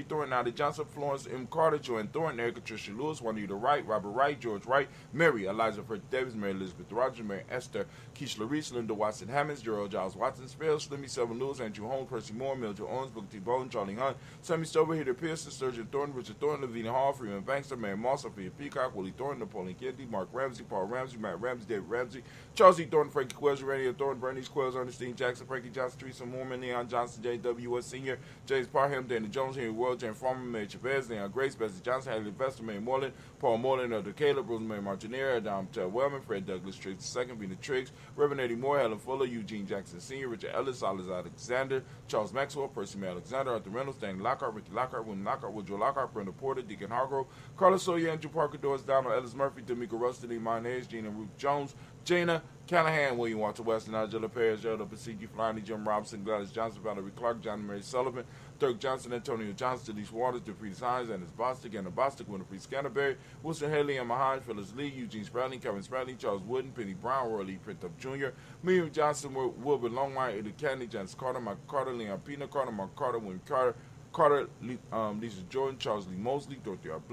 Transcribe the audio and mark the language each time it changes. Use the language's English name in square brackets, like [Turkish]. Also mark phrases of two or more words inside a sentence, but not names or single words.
[English] Thornton, Nadia Johnson, Florence M. Carter, Joanne Thornton, Erica Tricia Lewis, Juanita Wright, Robert Wright, George Wright, Mary, Eliza Fred Davis, Mary Elizabeth Rogers, Mary Esther, Keisha Reese, Linda Watson Hammonds, Gerald Giles Watson, Spell, Slimmy, Selvin Lewis, Andrew Holmes, Percy Moore, Mildred Owens, Booker T. Bowen, Charlie Hunt, Sammy Stover, Heather Pearson, Sturgeon Thornton, Richard Thornton, Selena Hall, Freeman Bankster, Mary Moss, Sophia Peacock, Willie Thornton, Napoleon Kennedy, Mark Ramsey, Paul Ramsey, Matt Ramsey, David Ramsey, Charles E. Thornton, Frankie Quills, Randy Thornton, Bernice Quills, Ernestine Jackson, Frankie Johnson, Teresa Moorman, Leon Johnson, J.W.S. Sr., James Parham, Danny Jones, Henry World, James Farmer, Mary Chavez, Leon Grace, Bessie Johnson, Hadley Vester, Mary Moreland, Paul Moreland, Elder Caleb, Rosemary Martinier, Adam Wellman, Fred Douglas Triggs II, Vina Triggs, Reverend Eddie Moore, Helen Fuller, Eugene Jackson Sr., Richard Ellis, Alice Alexander, Charles Maxwell, Percy May Alexander, Arthur Reynolds, Danny Lockhart, Ricky Lockhart, William Lockhart, Woodrow Lockhart, Brenda Porter, Deacon Hargrove, Carlos Sawyer, Andrew Parker, Doris Donald, Ellis Murphy, D'Amico Rustin, Iman Hayes, Gina Ruth Jones, Jana Callahan, William Walter Weston, Angela Perez, Gerald Pasigi, Flanny, Jim Robinson, Gladys Johnson, Valerie Clark, John Mary Sullivan, Dirk Johnson, Antonio Johnson, Denise Waters, DeFreeze Hines, Annis Bostic, Anna Bostic, Winifred Scanterberry, Wilson Haley, Emma Hines, Phyllis Lee, Eugene Spradley, Kevin Spradley, Charles Wooden, Penny Brown, Roy Lee Printup Jr., Miriam Johnson, Wilbur Longmire, Eddie Kennedy, Janice Carter, Michael Carter, Leon Pina Carter, Mark Carter, William Carter, Lisa Jordan, Charles Lee Mosley, Dorothy R.